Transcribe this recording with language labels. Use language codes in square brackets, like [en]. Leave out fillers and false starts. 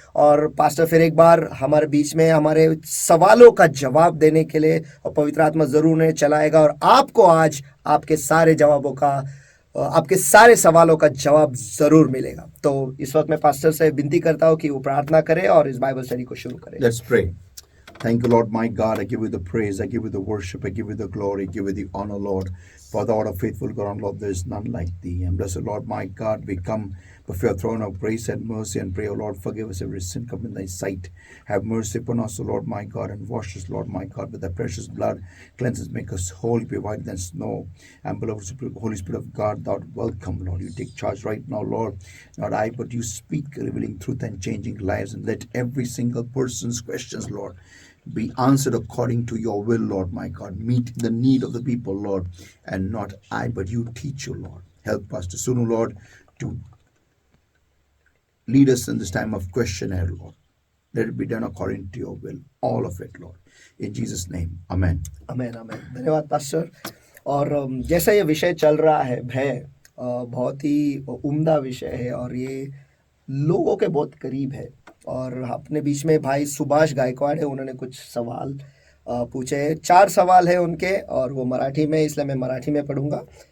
[hi] और पास्टर फिर एक बार हमारे बीच में हमारे सवालों का जवाब देने के लिए और पवित्र आत्मा जरूर उन्हें चलाएगा और आपको आज आपके सारे जवाबों का आपके सारे सवालों का जवाब जरूर मिलेगा। तो इस वक्त मैं पास्टर से विनती करता हूँ कि वो प्रार्थना करें और इस बाइबल स्टडी को शुरू करें। [en] Let's pray. Thank you, Lord, my God. I give you the praise. I give you the worship. I give you the glory. I give you the honor, Lord. For thou art a faithful God, Lord, there is none like thee. And blessed Lord, my God, we come before your throne of grace and mercy and pray, O Lord, forgive us every sin come in thy sight. Have mercy upon us, O Lord, my God, and wash us, Lord, my God, with thy precious blood. Cleanse us, make us holy, be whiter than snow. And beloved Holy Spirit of God, thou art welcome, Lord. You take charge right now, Lord. Not I, but you speak, revealing truth and changing lives. And let every single person's questions, Lord, be answered according to your will, Lord, my God. Meet the need of the people, Lord, and not I, but you teach you, Lord. Help us to soon, Lord, to lead us in this time of questionnaire, Lord. Let it be done according to your will, all of it, Lord. In Jesus' name, amen. [hi] आमेन आमेन। धन्यवाद pastor. और जैसा ये विषय चल रहा है भय, बहुत ही उम्दा विषय है और ये लोगों के बहुत करीब है। और अपने बीच में भाई सुभाष गायकवाड़ है, उन्होंने कुछ सवाल पूछे। 4 सवाल है उनके और वो मराठी में, इसलिए मैं मराठी में पढ़ूंगा।